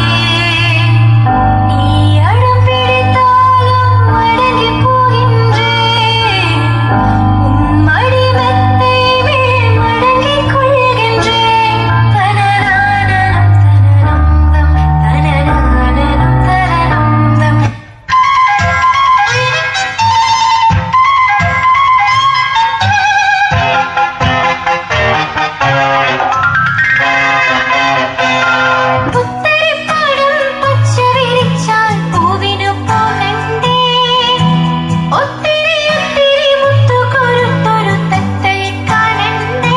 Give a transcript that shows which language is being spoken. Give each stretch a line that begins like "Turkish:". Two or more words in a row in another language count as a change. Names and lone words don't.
Tamil: நீ அடம் பிடித்தாலும் அடங்கி போகின்றேன், உன் மடிமத்தை மேல் மடங்கிக் கொள்கின்றேன். தனநானம் தனனந்தம் தனநானனம் தனனந்தம்.
Malayalam: പുത്തരിപ്പാടും പച്ചവിരിച്ചാൽ പൂവിനു പോകണ്ടേ, ഒത്തിരി ഒത്തിരി മുത്തുകൊരുത്തൊരു തത്തയെ കാണണ്ടേ.